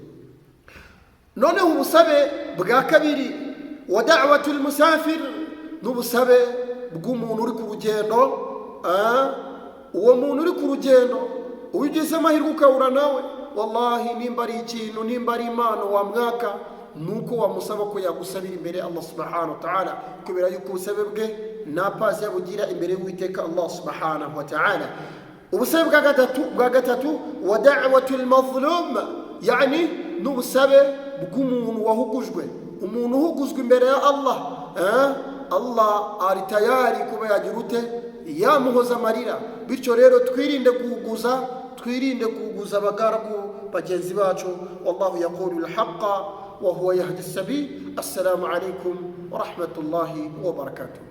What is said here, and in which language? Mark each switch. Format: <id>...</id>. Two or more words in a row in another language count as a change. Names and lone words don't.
<rw>Noneho ubusabe bwa kabiri,</rw> <ar>ودعوة المسافر,</ar> <rw>n'ubusabe bw'umuntu uri ku rugendo. Uwo muntu uri ku rugendo ugize amahirwe ukabura nawe, wallahi nimba ari ikintu, nimba ari impano wamwaka, nuko wamusaba ko yagusabira imbere Allah</rw> <ar>سبحانه وتعالى,</ar> <rw>kubera yuko ubusabe bwe nta pasi yabugira imbere y'Uwiteka Allah</rw> <ar>سبحانه وتعالى.</ar> <rw>Ubusabe bwa gatatu</rw> <ar>ودعوة المظلوم,</ar> <rw>yani n'ubusabe bw'umuntu wahugujwe. Umuntu uhuguzwe imbere ya Allah, Allah ari tayari kuba yagira ute, yamuhoza amarira. Bityo rero twirinde kuguza abagaragu bagenzi bacu.</rw> <ar>والله يقول الحق وهو يهدي السبيل. السلام عليكم ورحمة الله وبركاته.</ar>